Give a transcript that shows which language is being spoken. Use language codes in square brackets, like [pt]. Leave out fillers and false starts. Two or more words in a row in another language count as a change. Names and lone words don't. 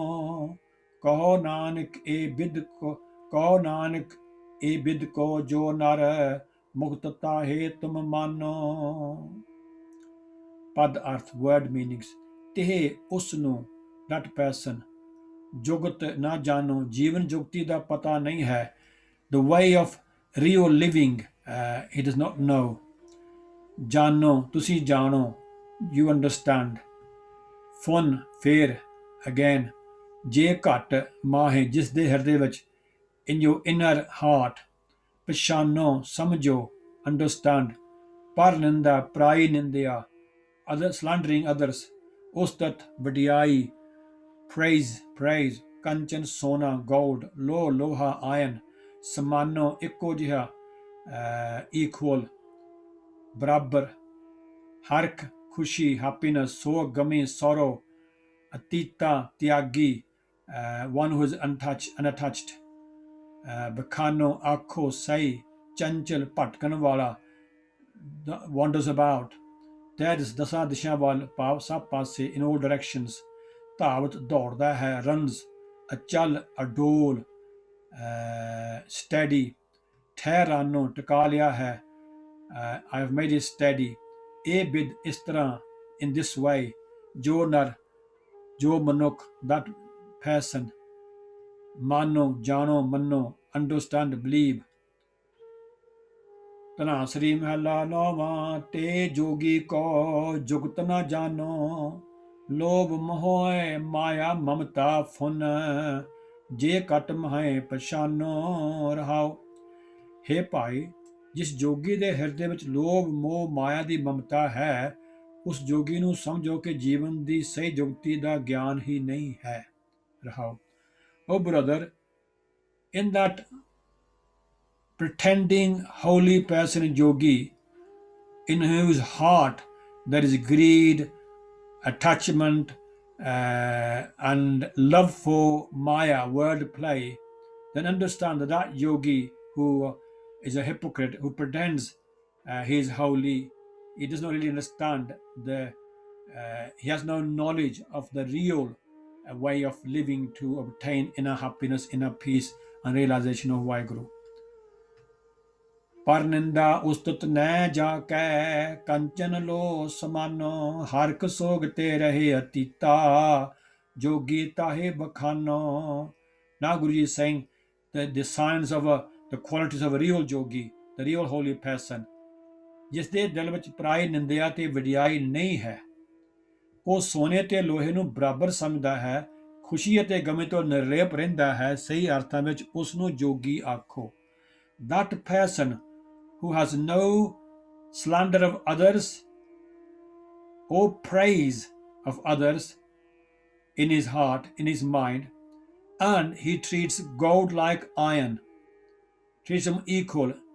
[pa] ਕਹੋ ਨਾਨਕ ਏ ਬਿਦ ਕੋ ਜੋ ਨਰ, ਮੁਕਤ ਤਾਹੇ ਤੁਮ ਮਾਨੋ। ਪਦ ਅਰਥ [en] word meanings. [pa] ਤੇ ਉਸ ਨੂੰ [en] that person, [pa] ਜੁਗਤ ਨਾ ਜਾਣੋ, ਜੀਵਨ ਜੁਗਤੀ ਦਾ ਪਤਾ ਨਹੀਂ ਹੈ। [en] The way of real living he does not know. [pa] ਜਾਣੋ ਤੁਸੀਂ ਜਾਣੋ, [en] you understand. [pa] ਫੁਨ ਫੇਰ again, ਜੇ ਘਟ ਮਾਹੇ ਜਿਸ ਦੇ ਹਿਰਦੇ ਵਿੱਚ, [en] in your inner heart. [pa] ਪਛਾਨੋ ਸਮਝੋ, understand. ਪਰ ਨਿੰਦਾ ਪਰਾਈ ਨਿੰਦਿਆ, [en] slandering others. [pa] ਉਸਤਤ ਵਡਿਆਈ, praise. ਕੰਚਨ ਸੋਨਾ gold, ਲੋਹਾ iron. ਸਮਾਨੋ ਇੱਕੋ ਜਿਹਾ, equal ਬਰਾਬਰ। ਹਰਖ ਖੁਸ਼ੀ happiness, ਸੋਗ ਗਮੀ sorrow। ਅਤੀਤਾ ਤਿਆਗੀ, [en] one who is unattached। [pa] ਬਖਾਨੋ ਆਖੋ ਸਹੀ। ਚੰਚਲ ਭਟਕਣ ਵਾਲਾ, [en] wanders about। [pa] ਤੈਜ ਦਸਾਂ ਦਿਸ਼ਾ ਵੱਲ, ਭਾਵ ਸਭ ਪਾਸੇ, [en] in all directions। [pa] ਧਾਵਤ ਦੌੜਦਾ ਹੈ, runs। ਅਚਲ ਅਡੋਲ, steady। ਠਹਿਰਾਨੋ ਟਿਕਾ ਲਿਆ ਹੈ, [en] I have made it steady। [pa] ਇਹ ਬਿਦ ਇਸ ਤਰ੍ਹਾਂ, [en] in this way। [pa] ਜੋ ਨਰ ਜੋ ਮਨੁੱਖ, [en] that person। [pa] ਮਾਨੋ ਜਾਣੋ ਮੰਨੋ, [en] understand believe। [pa] ਧਨਾਸਰੀ ਮਹਲਾ ਨੌਵਾਂ। ਤੇ ਜੋਗੀ ਕੋ ਜੁਗਤ ਨਾ ਜਾਨੋ, ਲੋਭ ਮੋਹ ਮਾਇਆ ਮਮਤਾ ਫੁਨ, ਜੇ ਕਟ ਮਾਹੇ ਪਛਾਨੋ। ਰਹਾਉ ਹੇ ਭਾਈ, ਜਿਸ ਜੋਗੀ ਦੇ ਹਿਰਦੇ ਵਿੱਚ ਲੋਭ ਮੋਹ ਮਾਇਆ ਦੀ ਮਮਤਾ ਹੈ, ਉਸ ਜੋਗੀ ਨੂੰ ਸਮਝੋ ਕਿ ਜੀਵਨ ਦੀ ਸਹੀ ਜੁਗਤੀ ਦਾ ਗਿਆਨ ਹੀ ਨਹੀਂ ਹੈ। [en] ਰਹਾਉ O brother, in that pretending holy person yogi, in whose heart there is greed, attachment, and love for Maya, word play, then understand that yogi who is a hypocrite, who pretends he is holy, he does not really understand he has no knowledge of the real way of living to obtain inner happiness, inner peace, and realization of Vaheguru. [pa] ਪਰ ਨਿੰਦਾ ਉਸਤਤ ਨਹਿ ਜਾ ਕੈ, ਕੰਚਨ ਲੋ ਸਮਾਨੋ। ਹਰਕ ਸੋਗ ਤੇ ਰਹੇ ਅਤੀਤਾ, ਜੋਗੀ ਤਾਹੇ ਬਖਾਨੋ। [en] Now Guruji is saying that the signs of the qualities of a real yogi, the real holy person, [pa] ਜਿਸ ਦੇ ਦਿਲ ਵਿੱਚ ਪਰਾਈ ਨਿੰਦਿਆ ਤੇ ਵਡਿਆਈ ਨਹੀਂ ਹੈ। ਉਹ ਸੋਨੇ ਤੇ ਲੋਹੇ ਨੂੰ ਬਰਾਬਰ ਸਮਝਦਾ ਹੈ, ਖੁਸ਼ੀ ਅਤੇ ਗਮੇ ਤੋਂ ਨਿਰਲੇਪ ਰਹਿੰਦਾ ਹੈ। ਸਹੀ ਅਰਥਾਂ ਵਿੱਚ ਉਸ ਨੂੰ ਜੋਗੀ ਆਖੋ। [en] That person who has no slander of others or praise of others in his heart, in his mind, and he treats gold like iron, treats them equal,